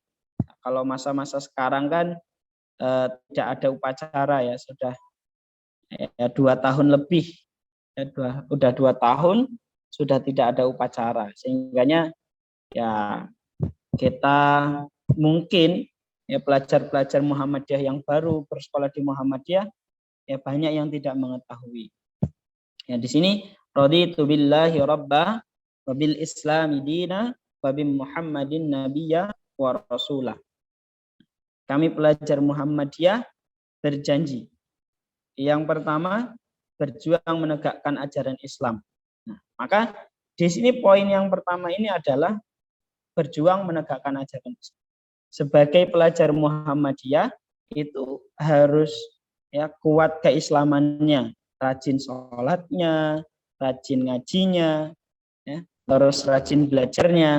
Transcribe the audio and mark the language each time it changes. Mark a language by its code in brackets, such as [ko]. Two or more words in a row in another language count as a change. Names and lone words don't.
[id] Kalau masa-masa sekarang kan tidak ada upacara, ya, sudah ya 2 tahun lebih, ya, udah 2 tahun sudah tidak ada upacara, sehingganya ya kita mungkin ya pelajar-pelajar Muhammadiyah yang baru bersekolah di Muhammadiyah ya banyak yang tidak mengetahui. Ya, di sini [ar] رضيت بالله ربا وبالإسلام دينا وبمحمد نبيا ورسولا. [id] kami pelajar Muhammadiyah berjanji. Yang pertama, berjuang menegakkan ajaran Islam. Nah, maka di sini poin yang pertama ini adalah berjuang menegakkan ajaran Islam. Sebagai pelajar Muhammadiyah itu harus ya kuat keislamannya, rajin sholatnya, rajin ngajinya, ya, terus rajin belajarnya.